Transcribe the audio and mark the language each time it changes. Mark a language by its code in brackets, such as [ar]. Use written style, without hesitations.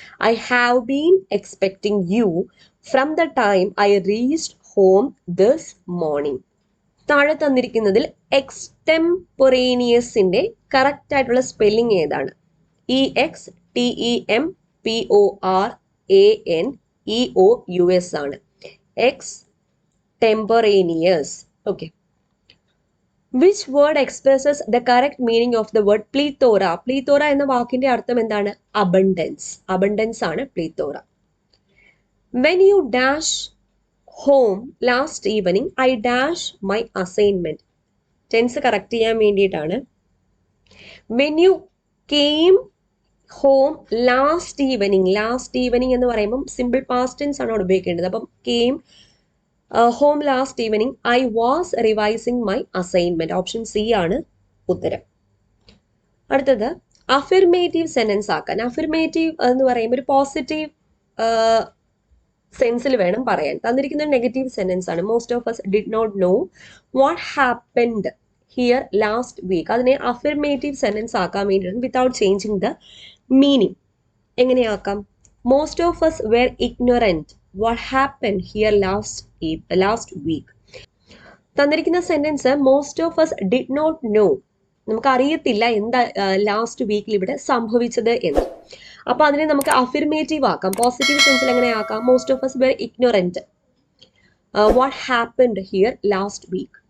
[en] I have been expecting you from the time I reached home this morning. [ml] താഴെ തന്നിരിക്കുന്നതിൽ എക്സ്റ്റെംപൊറേനിയസിന്റെ correct ആയിട്ടുള്ള spelling ഏതാണ്? EXTEMPORANEOUS ആണ്. എക്സ്റ്റെംപൊറേനിയസ്. [en] Okay, which word expresses the correct meaning of the word plethora? [ml] Plethora എന്ന വാക്കിന്റെ അർത്ഥം എന്താണ്? [en] abundance. abundance ആണ് plethora. When you dash home last evening I dash my assignment. [ml] Tense correct ചെയ്യാൻ വേണ്ടിയിട്ടാണ്. [en] when you came home last evening, [ml] last evening എന്ന് പറയുമ്പം simple past tense ആണ് ഉപയോഗിക്കേണ്ടത്. [en] അപ്പം came home last evening I was revising my assignment. [ml] Option C ആണ് ഉത്തരം. അടുത്തത് അഫിർമേറ്റീവ് സെന്റൻസ് ആക്കാൻ. അഫിർമേറ്റീവ് എന്ന് പറയുമ്പോൾ ഒരു പോസിറ്റീവ് സെൻസിൽ വേണം പറയാൻ. തന്നിരിക്കുന്ന നെഗറ്റീവ് സെന്റൻസ് ആണ്. [en] Most of us did not know what happened here last week. [ml] അതിനെ അഫിർമേറ്റീവ് സെന്റൻസ് ആക്കാൻ വേണ്ടിയിട്ട് [en] without changing the meaning [ml] എങ്ങനെയാക്കാം? [en] Most of us were ignorant what happened here last week. [ml] തന്നിരിക്കുന്ന sentence [en] most of us did not know, [ml] നമുക്ക് അറിയത്തില്ല എന്താ last വീക്കിൽ ഇവിടെ സംഭവിച്ചത് എന്ന്. അപ്പൊ അതിനെ നമുക്ക് അഫിർമേറ്റീവ് ആക്കാം. പോസിറ്റീവ് സെൻസിൽ എങ്ങനെ ആക്കാം? [en] Most of us were ignorant what happened here last week.